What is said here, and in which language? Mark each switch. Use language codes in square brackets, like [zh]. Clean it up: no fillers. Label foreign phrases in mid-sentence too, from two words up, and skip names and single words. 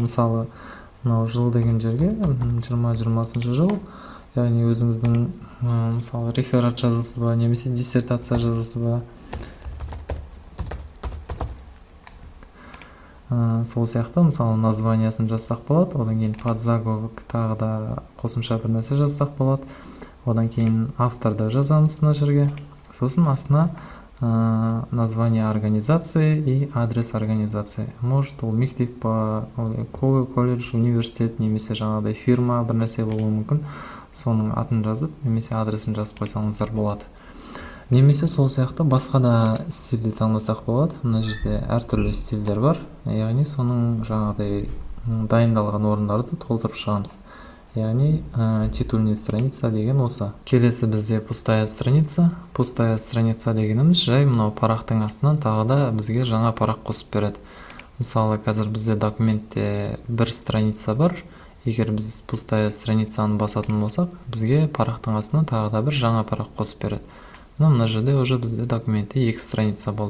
[kk] Мысалы, мынау жыл деген жерге 2020 жыл, яғни өзіңіздің мысалы реферат жазасыз ба, немесе диссертация жазасыз ба, сол сияқты, мысалы, названиясын жазсақ болады, одан кейін подзаголовок тағы да қосымша бір нәрсе жазсақ болады, одан кейін авторды жазамыз мына жерге, сосын астына [ru] название организации и адрес организации. Может, [kk] ол мектеп па, колледж, университет, немесе жаңағыдай фирма бір нәрсе болуы мүмкін, соның атын жазып, немесе адресін жазып қойсаңыздар болады. Немесе сол сияқты басқа да стильді таңдасақ болады. Мына жерде әртүрлі стильдер бар. Яғни соның жаңағыдай дайындалған орындарды толтырып шығамыз. Яғни [ru] титульный страница [kk] деген осы. Келесі бізде [ru] пустая страница. Пустая страница [kk] дегеніміз жай мынау парақтың астынан тағы да бізге жаңа парақ қосып береді. Мысалы, қазір бізде документте бір страница бар. Егер біз [ru] пустая страницаны [kk] басатын болсақ, бізге парақтың астынан тағы да бір жаңа парақ қосып береді. Мына жерде уже бізде документте 2 страница болды.